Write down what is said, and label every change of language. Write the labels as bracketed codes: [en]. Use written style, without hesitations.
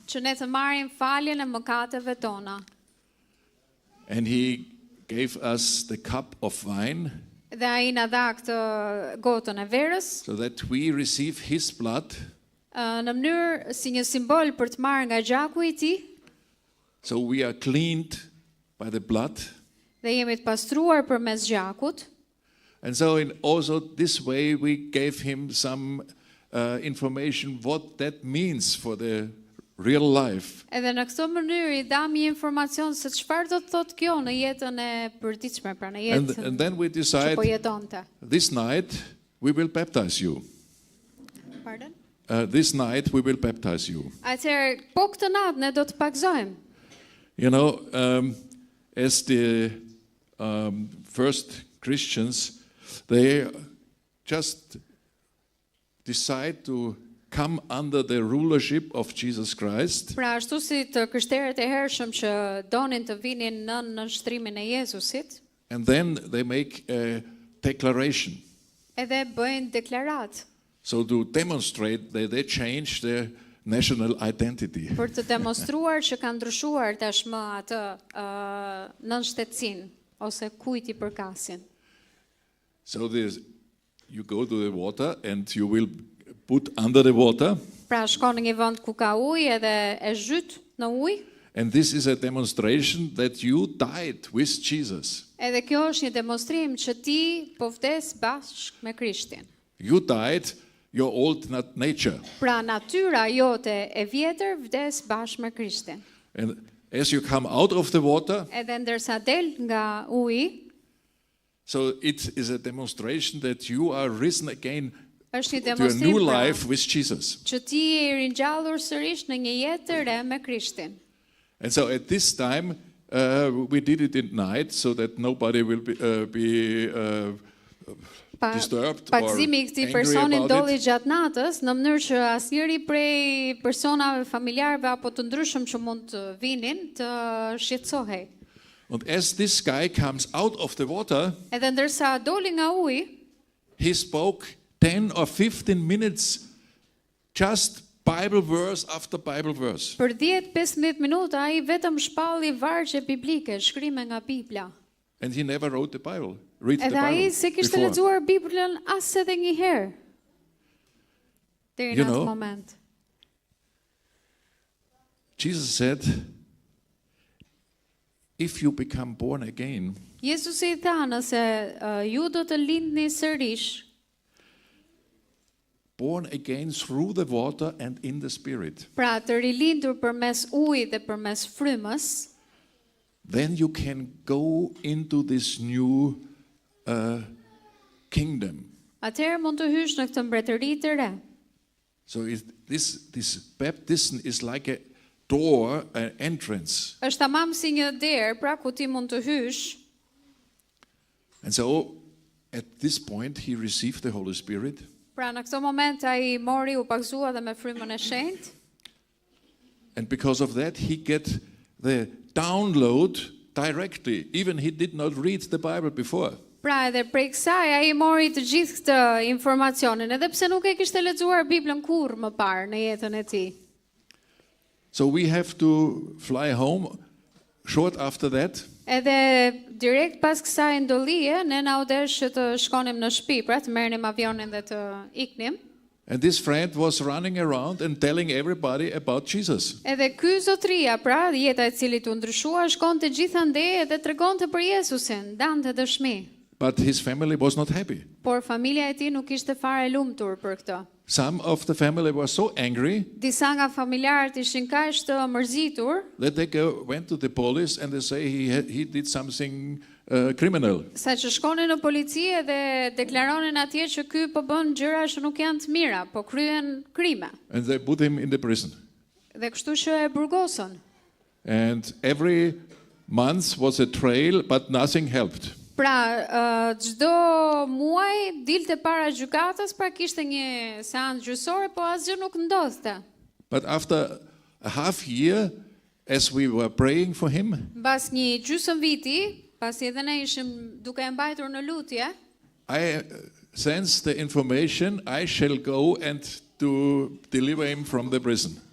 [sq] që ne të marrim faljen e mëkateve tona. [en] And he gave us the cup of wine [sq] Dhe ai na dha këtë gotën e verës [en] so that we receive his blood, [sq] në mënyrë si një simbol për të marrë nga gjaku I tij [en] so we are cleaned by the blood. [sq] dhe jemi të pastruar përmes gjakut. [en] And so in also this way we gave him some information what that means for the real life. [sq] Edhe në këtë mënyrë I dam një informacion se çfarë do të thotë kjo në jetën e përditshme, pra në jetën [en] And then we [sq] që [en] decide [sq] po jetonte. [en] this night we will baptize you. Pardon? This night we will baptize you. [sq] Atëherë, po këtë natë ne do të pagzojmë. [en] You know, as the first Christians, they just decide to come under the rulership of Jesus Christ. [sq] Pra ashtu si të krishterët e hershëm që donin të vinin në nënshtrimin e Jezusit, [en] And then they make a declaration. [sq] edhe bëjnë deklarat [en] So to demonstrate that they change their national identity. [sq] për të demonstruar që kanë ndryshuar tashmë atë nënshtetësinë ose kujt I përkasin. [en] So you go to the water and you will put under the water. [sq] Pra Pra shkon në një vend ku ka ujë edhe e zhyt në ujë. [en] And this is a demonstration that you died with Jesus. [sq] Edhe kjo është një demonstrim që ti po vdes bashkë me Krishtin. [en] You died your old nature. [sq] Pra natyra jote e vjetër vdes bashkë me Krishtin. [en] And as you come out of the water, [sq] Edhe ndërsa del nga uji, [en] so it is a demonstration that you are risen again [sq] është një [en] to a [sq] demonstrim [en] new [sq] pra, [en] life with Jesus. [sq] që ti je i ringjallur sërish në një jetë të re me Krishtin. [en] And so at this time, we did it at night so that nobody will be disturbed or [sq] Pakëzimi i këtij [en] angry [sq] personi [en] about [sq] ndodhi [en] it. [sq] gjatë natës, në mënyrë që asnjëri prej personave familjarëve apo të ndryshëm që mund të vinin të shqetësohej. [en] And as this guy comes out of the water, [sq] Edhe ndërsa doli nga uji, [en] he spoke 10 or 15 minutes just Bible verse after Bible verse. [sq] për 10-15 minuta ai vetëm shpalli vargje biblike, shkrime nga Bibla. [en] And he never wrote the Bible, read the [sq] Edhe ai [en] Bible [sq] se kishte [en] before. [sq] lexuar Biblën as edhe një herë. Deri [en] You [sq] në atë [en] know, [sq] moment. [en] Jesus said, if you become born again, [sq] Jezusi i tha nëse ju do të lindni sërish, [en] born again through the water and in the Spirit, [sq] pra të rilindur përmes ujit dhe përmes frymës, [en] then you can go into this new kingdom. [sq] atëherë mund të hysh në këtë mbretëri të re. [en] So this baptism is like a door, an entrance. [sq] Është tamam si një derë, pra ku ti mund të hysh. [en] And so at this point he received the Holy Spirit. [sq] Pra në këtë moment ai mori, u pakzua dhe me frymën e shenjtë. [en] And because of that, he get the download directly. Even he did not read the Bible before. [sq] Pra edhe prej kësaj ai mori të gjithë këtë informacionin, edhe pse nuk e kishte lexuar Biblën kurrë më parë në jetën e tij. [en] So we have to fly home short after that. [sq] Edhe direkt pas kësaj ndollie, ne na u desh që të shkonim në shtëpi, pra të merrnim avionin dhe të iknim. [en] And this friend was running around and telling everybody about Jesus. [sq] Edhe ky zotria, pra jeta e cilit u ndryshua, shkonte gjithandej edhe tregonte për Jezusin, dante dëshmi. [en] But his family was not happy. [sq] Por familja e tij nuk ishte fare lumtur për këtë. [en] Some of the family were so angry [sq] Disa nga familjarët ishin kaq të mërzitur [en] that they went to the police and they say he did something criminal. [sq] sa që shkonin në polici dhe deklaronin atje që ky po bën gjëra që nuk janë të mira, po kryen krime. [en] And they put him in the prison. [sq] Dhe kështu që e burgosën. [en] And every month was a trail, but nothing helped. [sq] Pra, çdo muaj dilte para gjykatës, pra kishte një seancë gjyqësore, po asgjë nuk ndodhte. [en] But after a half year, as we were praying for him, [sq] Mbas një gjysmë viti, pasi edhe ne ishim duke e mbajtur në lutje, [en] I sensed the information I shall go and to deliver him from the prison.